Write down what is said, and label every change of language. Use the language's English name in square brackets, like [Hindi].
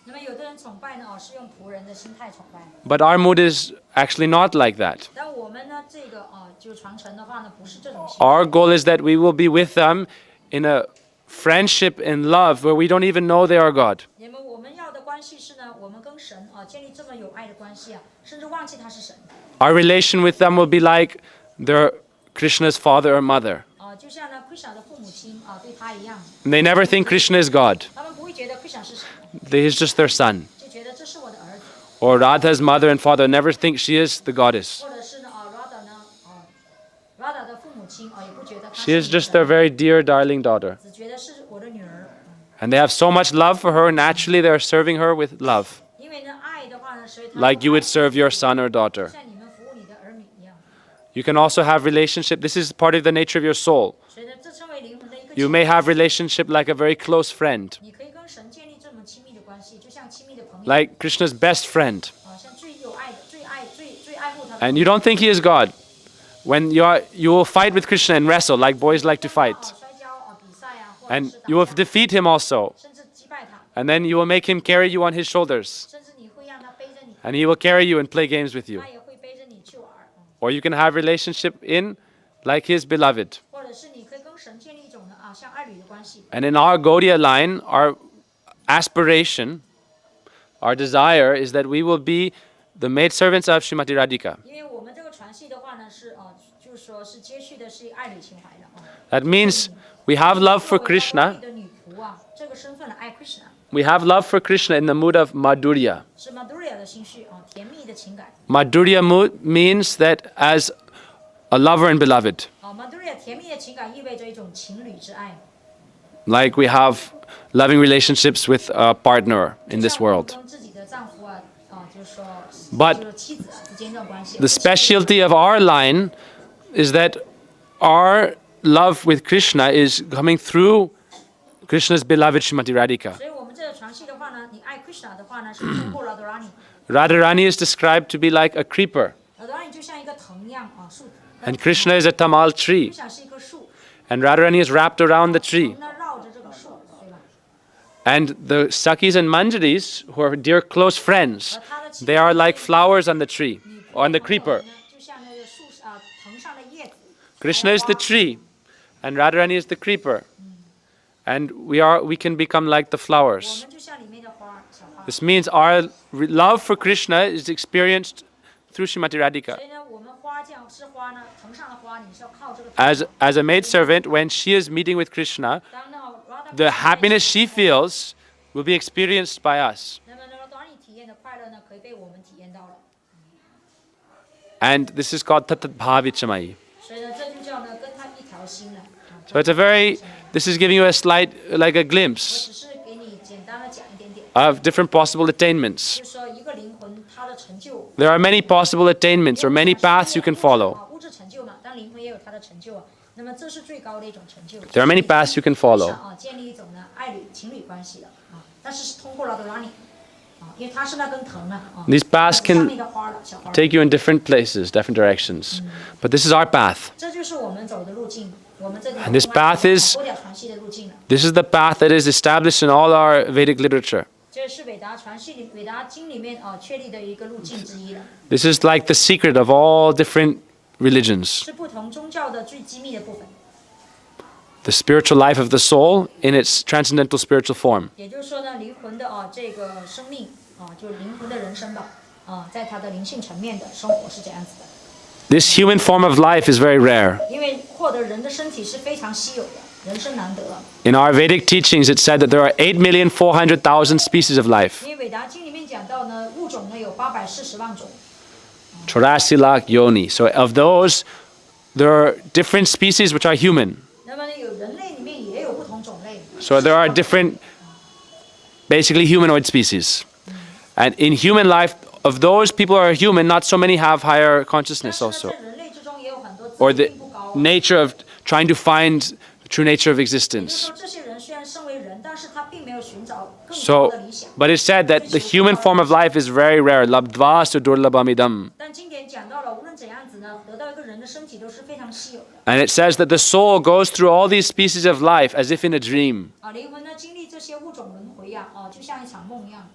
[Chinese] 那么有的人崇拜呢，是用仆人的心态崇拜。 [English] But our mood is actually not like that. [Chinese] 但我们呢，这个就传承的话呢，不是这种心 [English] Our goal is that we will be with them in a friendship and love where we don't even know they are God. [Chinese] 那么我们要的关系是呢，我们跟神建立这么有爱的关系甚至忘记他是神。 [English] Our relation with them will be like they're Krishna's father or mother. [Chinese] 就像呢，Krishna 的父母亲对他一样， [English] And they never think Krishna is God. [Chinese] 他们不会觉得 Krishna 是神， [English] He's just their son. [Chinese] 就觉得这是我的儿子， [English] Or Radha's mother and father never think she is the goddess. [Chinese] 或者是呢Radha 呢Radha 的父母亲也不觉得他 [English] She [Chinese] 是 [English] is [Chinese] 你的 [English] just their very dear, darling daughter. [Chinese] 只觉得是我的女儿。 [English] And they have so much love for her, naturally they are serving her with love, [Chinese] 因为呢，爱的话呢，所以他 [English] like you would serve your son or daughter. [Chinese] 像你们服务你的儿女一样。 [English] You can also have relationship. This is part of the nature of your soul. [Chinese] 所以呢，这称为灵魂的一个 [English] You may [Chinese] 能。 [English] have relationship like a very close friend, [Chinese] 你可以跟神建立这么亲密的关系，就像亲密的朋友， [English] like Krishna's best friend. [Chinese] 像最有爱的、最爱护他的。 [English] And you don't think he is God. When you will fight with Krishna and wrestle like boys like to fight. [Chinese] 摔跤比赛或者 [English] And [Chinese] 是 [English] you will [Chinese] 打架 [English] defeat him also. [Chinese] 甚至击败他， [English] And then you will make him carry you on his shoulders. [Chinese] 甚至你会让他背着你， [English] And he will carry you and play games with you. [Chinese] 他也会背着你去玩。 [English] Or you can have relationship in like his beloved. [Chinese] 或者是你可以跟神建立一种的像爱侣的关系。 [English] And in our Gaudiya line, our aspiration, our desire is that we will be the maidservants of Srimati Radhika. [Chinese] 因为我们这个传系的话呢，是就是说是接续的是爱侣情怀的 [English] That means we have love for [Chinese] 作为 [English] Krishna. [Chinese] 高贵的女仆这个身份来爱 Krishna， [English] We have love for Krishna in the mood of Madhurya. [Chinese] 是 Madhurya 的心绪甜蜜的情感。 [English] Madhurya mood means that as a lover and beloved. [Chinese] Madhurya 甜蜜的情感意味着一种情侣之爱。 [English] Like we have loving relationships with a partner in this world. [Chinese] 跟自己的丈夫就是说 [English] But [Chinese] 就是妻子之间这种关系。 [English] the specialty of our line is that our love with Krishna is coming through Krishna's beloved Srimati Radhika. [Chinese] 所以我们这个传系的话呢，你爱 Krishna 的话呢，是通过 Radharani。 [English] Radharani is described to be like a creeper, [Chinese] Radharani 就像一个藤一样树。 [English] and Krishna is a tamal tree, [Chinese] Krishna 是一棵树， [English] and Radharani is wrapped around the tree. [Chinese] 那绕着这个树，对吧？ [English] And the Sakis and Manjaris, who are dear close friends, they are like flowers on the tree, on the creeper. [Chinese] 就像那个树藤上的叶子。 [English] Krishna is the tree, and Radharani is the creeper. And we can become like the [Chinese] 我 [English] flowers. [Chinese] 们就像里面的花，小花。 [English] This means our love for Krishna is experienced through Srimati [Chinese] 所 [English] Radhika. [Chinese] 以呢，我们花这样是花呢，藤上的花，你是要靠这个。 [English] As a maidservant, when she is meeting with Krishna, [Chinese] 当那 Radha [English] the happiness she feels will be experienced by us. [Chinese] 那么Radharani 体验的快乐呢，可以被我们体验到了。 [English] And this is called Tatat Bhavichamai. [Chinese] 所以呢，这就叫呢跟他一条心了。 [English] So this is giving you a slight, like a [Chinese] 我 [English] glimpse [Chinese] 只是给你简单的讲一点点， [English] of different possible attainments. [Chinese] 就是说一个灵魂它的成就。 [English] There are many possible attainments or many paths you can follow. [Chinese] 物质成就嘛，但灵魂也有它的成就啊。那么这是最高的一种成就。 [English] There are many paths you can follow. [Chinese] 建立一种呢情侣关系的但是是通过Radharani因为它是那根藤啊 [English] These paths [Chinese] 上 [English] can [Chinese] 面的花了小花。 [English] take you in different places, different directions. But this is our path. [Chinese] 这就是我们走的路径，我们这个 [English] And this path is- [Chinese] 多条传系的路径了。 [English] This is the path that is established in all our Vedic literature. [Chinese] 这是伟达传系伟达经里面确立的一个路径之一了， [English] This is like the secret of all different religions. [Chinese] 是不同宗教的最机密的部分。 [English] The spiritual life of the soul in its transcendental spiritual form. [Chinese] 也就是说呢，灵魂的这个生命就是灵魂的人生吧在它的灵性层面的生活是这样子的。 [English] This human form of life is very rare. [Chinese] 因为获得人的身体是非常稀有的，人生难得。 [English] In our Vedic teachings, it said that there are 8,400,000 species of life. [Chinese] 因为伟达经里面讲到呢，物种呢有840万种， [Hindi] 84 lakh yoni. [English] So of those, there are different species which are human. [Chinese] 那么呢有人类里面也有不同种类。 [English] So there are different, basically humanoid species. And in human life, of those people who are human, not so many have higher consciousness [Chinese] 是呢， [English] also. [Chinese] 在人类之中也有很多 [English] Or [Chinese] 自 [English] the [Chinese] 并不高。 [English] nature of trying to find the true nature of [Chinese] 也就是 [English] existence. [Chinese] 说，这些人虽然身为人，但是他并没有寻找更高 [English] So, [Chinese] 的理想。 [English] but it said that the human form of life is very rare. [Sanskrit] Labdva sudurlabhamidam. [Chinese] 但经典讲到了，无论怎样子呢，得到一个人的身体都是非常稀有的。 [English] And it says that the soul goes through all these species of life as if in a dream. [Chinese] 灵魂呢经历这些物种轮回就像一场梦一样。